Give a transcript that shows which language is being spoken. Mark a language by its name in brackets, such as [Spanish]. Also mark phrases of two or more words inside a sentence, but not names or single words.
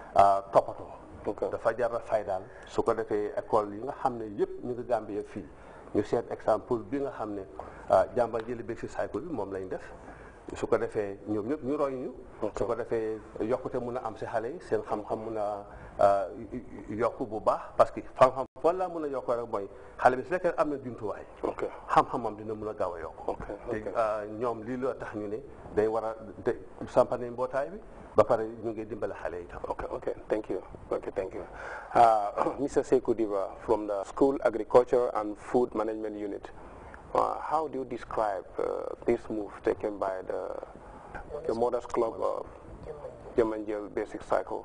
[Wolof] toppatoo dafa jara faydaal su ko defee école yi nga xam ne yëpp ñu ngi Gambie fii ñu seet exemple bi nga xam ne Jambanjeli Basic Cycle bi moom lañ def su ko defee ñoom ñëpp ñu roy ñu su ko defee yokkute mun a am si xale yi seen xam-xam mun a yokku bu baax parce que xam-xam fan laa mun a yokk rek mooy xale bi su fekkee am na jumtuwaay xam-xamam dina mun a gaaw a yokk te ñoom lii la tax ñu ne day war a sampa nañ mbootaay bi ba pare ñu ngi dimbale xale yi tam [English] thank you Mr. Sekou Diba from the School Agriculture and Food Management Unit. How do you describe this move taken by the Mothers Club of Jambanjeli Basic Cycle?